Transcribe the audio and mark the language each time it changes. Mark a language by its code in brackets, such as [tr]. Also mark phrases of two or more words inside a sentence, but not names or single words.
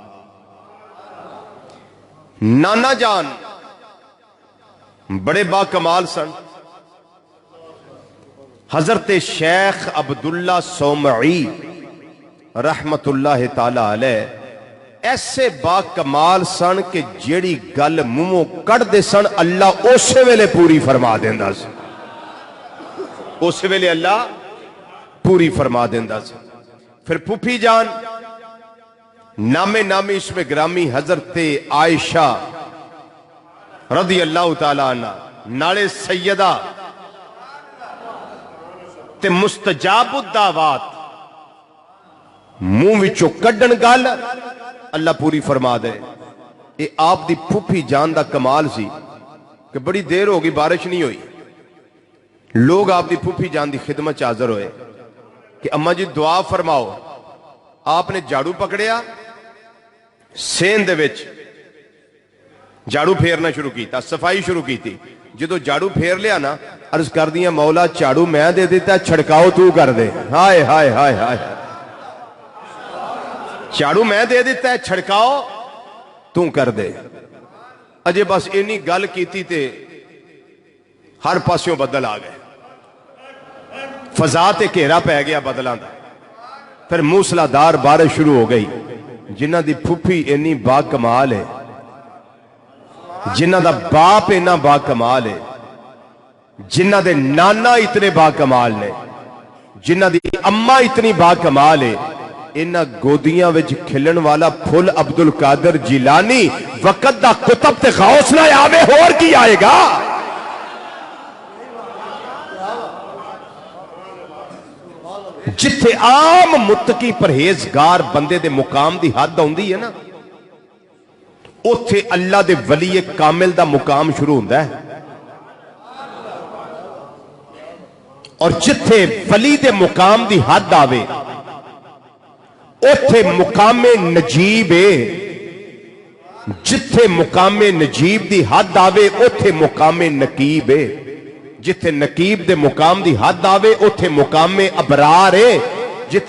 [pa] نانا جان بڑے با کمال سن، حضرت شیخ عبداللہ سومعی [ar] رحمت اللہ تعالی علیہ [pa] ایسے با کمال سن کہ جیڑی گل منہوں کٹ دے سن اللہ اسی ویلے پوری فرما دیندا سی، اسی ویلے اللہ پوری فرما دیندا سی۔ پھر پھوپھی جان نامی اس میں گرامی حضرت عائشہ [ar] رضی اللہ تعالیٰ عنہ [pa] نالے سیدہ تے [ar] مستجاب الدعوات [pa] منہ وچوں کڈن گل اللہ پوری فرما دے۔ یہ آپ دی پھوپھی جان دا کمال سی کہ بڑی دیر ہوگی بارش نہیں ہوئی، لوگ آپ دی پھوپھی جان دی خدمت حاضر ہوئے کہ اماں جی دعا فرماؤ۔ آپ نے جھاڑو پکڑیا، سین دے وچ جھاڑو پھیرنا شروع کیتا، صفائی شروع کیتی۔ جدو جھاڑو پھیر لیا نا، عرض کر دیا مولا جھاڑو میں دے دیتا، چھڑکاؤ تو کر دے۔ ہائے ہائے ہائے ہائے، جھاڑو میں دے دیتا ہے، چھڑکاؤ تو کر دے۔ اجے بس اینی گل کیتی تے ہر پاسیوں بدل آ گئے، فضا تے گھیرا پہ گیا بدلاں دا۔ پھر موسلادھار بارش شروع ہو گئی۔ جنہ دی پھوپھی اینی با کمال ہے، جنہ دا باپ اینا با کمال ہے، جنہ دے نانا اتنے با کمال نے، جنہ دی اماں اتنی با کمال ہے، انہ گودیاں وچ کھلن والا پھل عبدالقادر جیلانی وقت دا کتب تے غوث نہ آوے اور کی آئے گا؟ جتھے عام متقی پرہیزگار بندے دے مقام دی حد ہوندی ہے نا، اوتھے اللہ دے ولی کامل دا مقام شروع ہوندا ہے۔ اور جتھے ولی دے مقام دی حد آوے اوتھے مقام نجیب ہے، جتھے مقام نجیب دی حد آوے اوتھے مقام نقیب ہے، جتھے نقیب دے مقام دی حد آوے اوتھے مقام ابرار ہے، جتھے